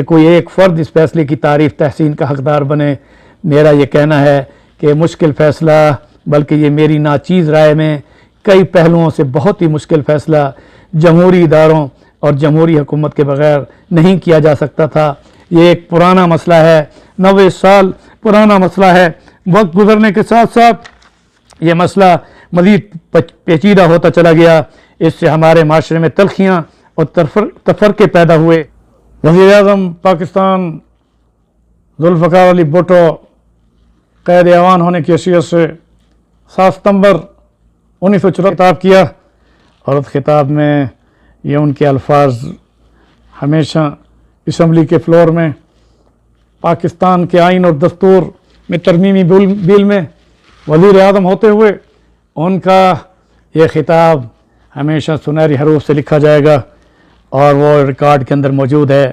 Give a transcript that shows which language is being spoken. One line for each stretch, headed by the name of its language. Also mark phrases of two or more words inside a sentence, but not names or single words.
Urdu: کوئی ایک فرد اس فیصلے کی تعریف تحسین کا حقدار بنے میرا یہ کہنا ہے کہ مشکل فیصلہ بلکہ یہ میری ناچیز رائے میں کئی پہلوؤں سے بہت ہی مشکل فیصلہ جمہوری اداروں اور جمہوری حکومت کے بغیر نہیں کیا جا سکتا تھا یہ ایک پرانا مسئلہ ہے 90 سال پرانا مسئلہ ہے وقت گزرنے کے ساتھ ساتھ یہ مسئلہ مزید پیچیدہ ہوتا چلا گیا اس سے ہمارے معاشرے میں تلخیاں اور تفرقے پیدا ہوئے وزیر اعظم پاکستان ذوالفقار علی بھٹو قید ایوان ہونے کی حیثیت سے 7 ستمبر 1974 خطاب کیا، اور اس خطاب میں یہ ان کے الفاظ ہمیشہ اسمبلی کے فلور میں پاکستان کے آئین اور دستور میں ترمیمی بل میں وزیر اعظم ہوتے ہوئے ان کا یہ خطاب ہمیشہ سنہری حروف سے لکھا جائے گا اور وہ ریکارڈ کے اندر موجود ہے.